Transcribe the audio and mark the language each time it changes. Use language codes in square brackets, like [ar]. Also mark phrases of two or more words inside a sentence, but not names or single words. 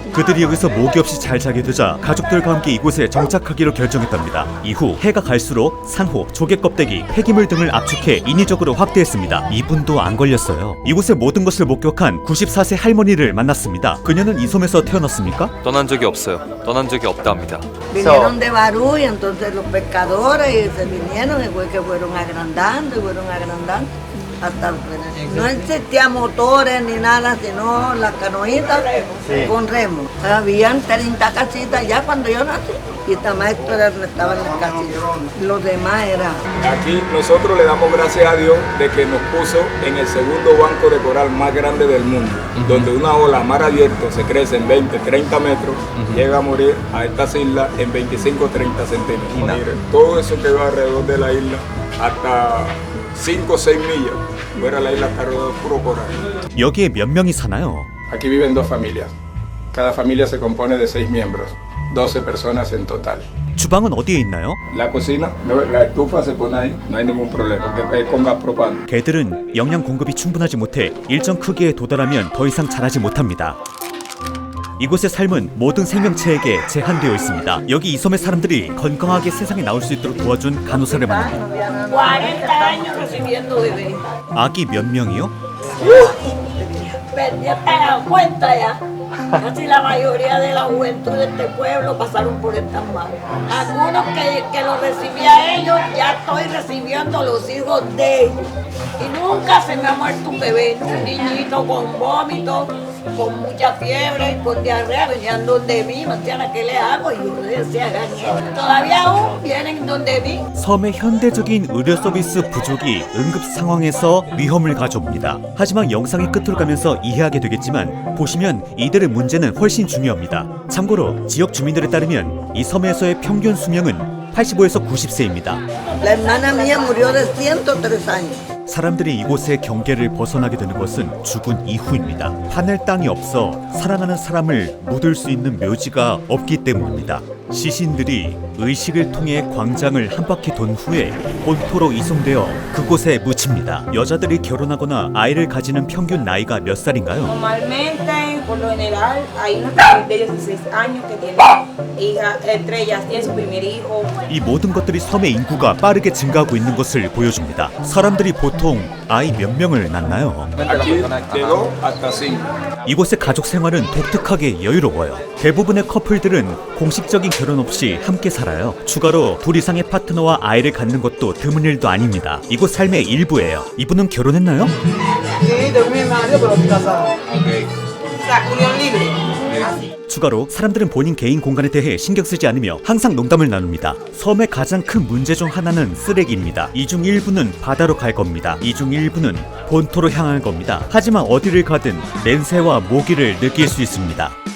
[ko] 그들이 여기서 모기 없이 잘 자게 되자 가족들과 함께 이곳에 정착하기로 결정했답니다. 이후 해가 갈수록 산호, 조개 껍데기, 폐기물 등을 압축해 인위적으로 확대했습니다. 이분도 안 걸렸어요. 이곳의 모든 것을 목격한 94세 할머니를 만났습니다. 그녀는 이 섬에서 태어났습니까? 떠난 적이 없어요. 떠난 적이 없다 합니다. [es] Vinieron de Barú y entonces los pescadores se vinieron y fue que fueron agrandando y fueron agrandando. hasta el frente. No existían motores ni nada, sino las canoitas con remo. Habían 30 casitas ya cuando yo nací. Y esta maestra estaba en las casitas. Los demás eran. Aquí nosotros le damos gracias a Dios de que nos puso en el segundo banco de coral más grande del mundo, donde una ola a mar abierto se crece en 20, 30 metros, llega a morir a estas islas en 25, 30 centímetros. Mire, todo eso quedó alrededor de la isla hasta 5 o 6 millas. Fuera la isla está rodeada de puro coral. [ko] 여기에 몇 명이 사나요? [es] Aquí viven 2 familias. Cada familia se compone de 6 miembros, 12 personas en total. [ko] 주방은 어디에 있나요? [es] La cocina, la estufa se pone ahí, no hay ningún problema, porque es con gas propano. [ko] 개들은 영양 공급이 충분하지 못해 일정 크기에 도달하면 더 이상 자라지 못합니다. 이곳의 삶은 모든 생명체에게 제한되어 있습니다. 여기 이 섬의 사람들이 건강하게 세상에 나올 수 있도록 도와준 간호사를 만납니다. [es] 40 años recibiendo bebés. [ko] 아기 몇 명이요? [es] Ya te das cuenta ya. Casi la mayoría de la juventud de este pueblo pasaron por estas manos. Algunos que los recibía ellos, ya estoy recibiendo los hijos de ellos. Y nunca se me ha muerto un bebé, un niñito con vómitos, con mucha fiebre, con diarrea, venían donde mí, Marciana, ¿qué le hago? Y yo le decía, hagan esto. Todavía aún vienen donde mí. [ko] 섬의 현대적인 의료 서비스 부족이 응급 상황에서 위험을 가져옵니다. 하지만 영상의 끝으로 가면서 이해하게 되겠지만 보시면 이들의 문제는 훨씬 중요합니다. 참고로 지역 주민들에 따르면 이 섬에서의 평균 수명은 85에서 90세입니다. [es] La hermana mía murió de 103 años. [ko] 사람들이 이곳의 경계를 벗어나게 되는 것은 죽은 이후입니다. 하늘 땅이 없어 살아나는 사람을 묻을 수 있는 묘지가 없기 때문입니다. 시신들이 의식을 통해 광장을 한 바퀴 돈 후에 본토로 이송되어 그곳에 묻힙니다. 여자들이 결혼하거나 아이를 가지는 평균 나이가 몇 살인가요? [es] Normalmente, por lo general, hay unos de 16 años que tienen hijas, entre ellas tienen su primer hijo. [ko] 이 모든 것들이 섬의 인구가 빠르게 증가하고 있는 것을 보여줍니다. 사람들이 보통 아이 몇 명을 낳나요? [es] Aquí de 2 hasta 5. [ko] 이곳의 가족 생활은 독특하게 여유로워요. 대부분의 커플들은 공식적인 결혼 없이 함께 살아요. 추가로 둘 이상의 파트너와 아이를 갖는 것도 드문 일도 아닙니다. 이곳 삶의 일부예요. 이분은 결혼했나요? [es] Sí, tengo mi marido, pero estoy casada. O sea, unión libre. [ko] 추가로 사람들은 본인 개인 공간에 대해 신경 쓰지 않으며 항상 농담을 나눕니다. 섬의 가장 큰 문제 중 하나는 쓰레기입니다. 이 중 일부는 바다로 갈 겁니다. 이 중 일부는 본토로 향할 겁니다. 하지만 어디를 가든 냄새와 모기를 느낄 수 있습니다.